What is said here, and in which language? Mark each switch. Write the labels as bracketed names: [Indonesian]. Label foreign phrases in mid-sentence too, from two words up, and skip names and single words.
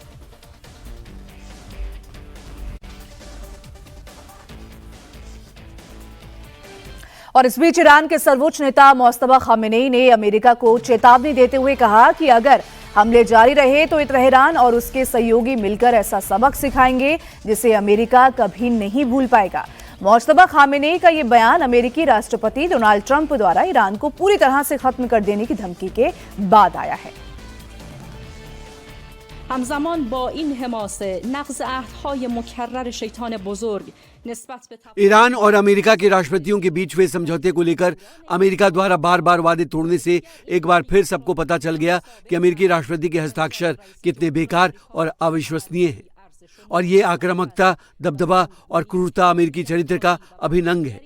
[Hindi] और इस बीच ईरान के सर्वोच्च नेता मुस्तफा खामेनी ने अमेरिका को चेतावनी देते हुए कहा कि अगर हमले जारी रहे तो तेहरान और उसके सहयोगी मिलकर ऐसा सबक सिखाएंगे जिसे अमेरिका कभी नहीं भूल पाएगा। मुस्तफा खामेनी का ये बयान अमेरिकी राष्ट्रपति डोनाल्ड ट्रंप द्वारा ईरान को पूरी तरह से खत्म कर देने की धमकी के बाद आया है। [Persian] همزمان با این حماسه نقض عهدهای مکرر شیطان بزرگ نسبت به [Hindi] ईरान और अमेरिका के राष्ट्रपतियों के बीच हुए समझौते को लेकर अमेरिका द्वारा बार बार वादे तोड़ने से एक बार फिर सबको पता चल गया कि अमेरिकी राष्ट्रपति के हस्ताक्षर कितने बेकार और अविश्वसनीय हैं, और ये आक्रामकता, दबदबा और क्रूरता अमेरिकी चरित्र का अभिन्न है।